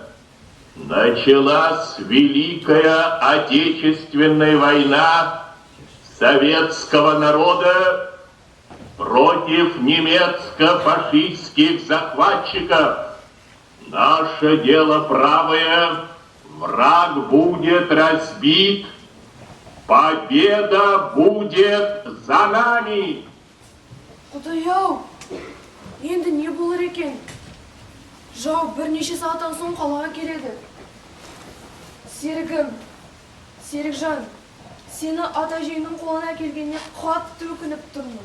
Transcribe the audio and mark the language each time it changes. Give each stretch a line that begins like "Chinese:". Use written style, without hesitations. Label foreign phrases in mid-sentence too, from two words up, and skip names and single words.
Russian: Началась Великая Отечественная война советского народа против немецко-фашистских захватчиков. Наше дело правое, враг будет разбит, победа будет за нами.
Kazakh: Құдай-ау, енді не болар екен? Жау бірнеше сағаттан соң қалаға келеді. Серігім, Серікжан, сені ата-әжеңнің қолына келгеніне қатты өкініп тұрмын.